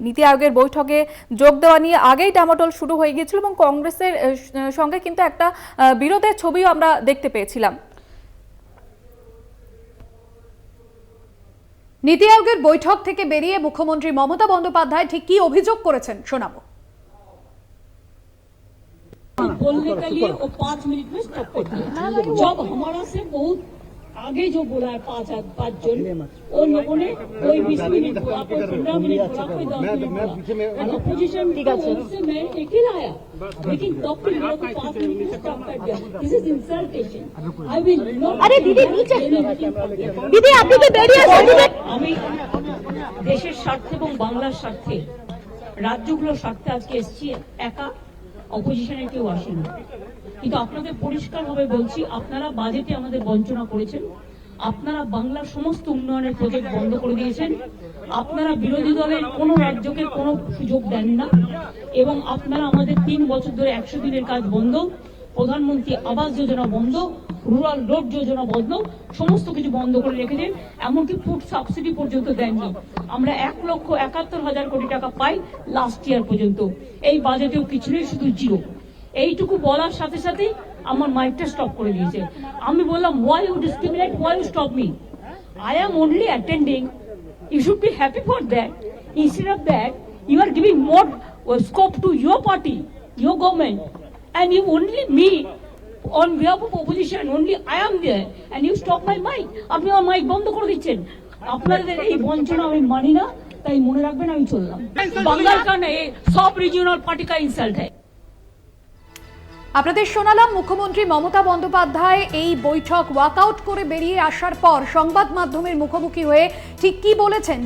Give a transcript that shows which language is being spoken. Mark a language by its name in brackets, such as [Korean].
[Bangla] নীতি আয়োগের বৈঠকে যোগ দেওয়া নিয়ে আগেই ডামাডোল শুরু হয়ে গিয়েছিল এবং কংগ্রেসের সঙ্গে কিন্তু একটা বিরোধের ছবিও আমরা দেখতে পেয়েছিলাম। নীতি আয়োগের বৈঠক থেকে বেরিয়ে মুখ্যমন্ত্রী মমতা বন্দ্যোপাধ্যায় ঠিক কি অভিযোগ করেছেন শোনাবো। [Hindi] बोलने के लिए वो 5 मिनट में स्टॉप कर दिया। जब हमारा से बहुत आगे जो बोला है 5 जन, उन लोगों ने कोई 20 मिनट बोला, कोई 15 मिनट बोला, कोई 10 मिनट बोला। अपोजिशन से मैं अकेला आया, लेकिन डॉक्टर मेरे को 5 मिनट में स्टॉप कर दिया। [English] This is insultation. I will not. [Hindi] अरे दीदी नीचे, दीदी [Bangla] আপনি তো বেরিয়ে আসেন। আমি দেশের স্বার্থে এবং বাংলার স্বার্থে, রাজ্যগুলোর স্বার্থে আজকে এসেছি, একা অপোজিশনের কেউ আসেনি। কিন্তু আপনাদের পরিষ্কারভাবে বলছি, আপনারা বাজেটে আমাদের বঞ্চনা করেছেন, আপনারা বাংলার সমস্ত উন্নয়নের প্রজেক্ট বন্ধ করে দিয়েছেন, আপনারা বিরোধী দলের কোনো রাজ্যকে কোনো সুযোগ দেন না, এবং আপনারা আমাদের 3 বছর ধরে 100 দিনের কাজ বন্ধ, প্রধানমন্ত্রী আবাস যোজনা বন্ধ, রুরাল রোড যোজনা বন্ধ, সমস্ত কিছু বন্ধ করে রেখেছেন। এমনকি ফুড সাবসিডি পর্যন্ত দেননি। আমরা 1,71,000 কোটি টাকা পাই লাস্ট ইয়ার পর্যন্ত, এই বাজেটেও কিছু নেই, শুধু জিরো। এইটুকু বলার সাথে সাথে আমার মাইকটা স্টপ করে দিয়েছে। আমি বললাম, [English] why you discriminate, why you stop me? I am only attending. You should be happy for that. Instead of that, you are giving more scope to your party, your government, and you only me on behalf of opposition, only I am there, and you stop my mic. [Bangla] আপনি আমার mic বন্ধ করে দিচ্ছেন। আপনাদের এই বঞ্চনা আমি মানি না, তাই মনে রাখবেন আমি চললাম। বাংলার কারণে সব রিজিওনাল পার্টি কা ইনসাল্ট হয়। আপনাদের শোনালাম মুখ্যমন্ত্রী মমতা বন্দ্যোপাধ্যায় এই বৈঠক ওয়াকআউট করে বেরিয়ে আসার পর সংবাদ মাধ্যমের মুখোমুখি হয়ে ঠিক কি বলেছেন।